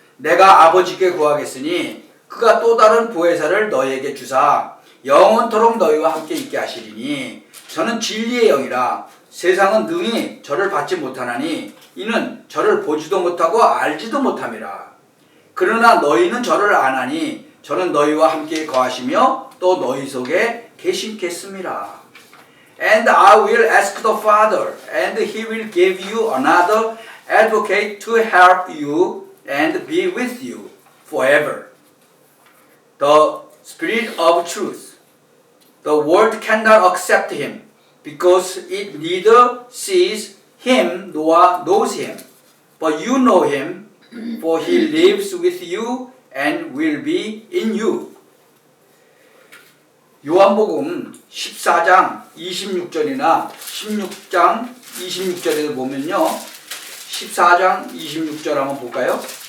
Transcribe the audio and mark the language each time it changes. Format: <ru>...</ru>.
<ko>내가 아버지께 구하겠으니 그가 또 다른 보혜사를 너희에게 주사 영원토록 너희와 함께 있게 하시리니 저는 진리의 영이라. 세상은 능히 저를 받지 못하나니 이는 저를 보지도 못하고 알지도 못함이라. 그러나 너희는 저를 아나니 저는 너희와 함께 거하시며 또 너희 속에 계시겠습니다.</ko> <en>And I will ask the Father, and He will give you another advocate to help you and be with you forever. The Spirit of truth. The world cannot accept Him because it neither sees Him nor knows Him. But you know Him, for He lives with you and will be in you.</en> <ko>요한복음 14장 26절이나 16장 26절에도 보면요. 14장 26절 한번 볼까요?</ko>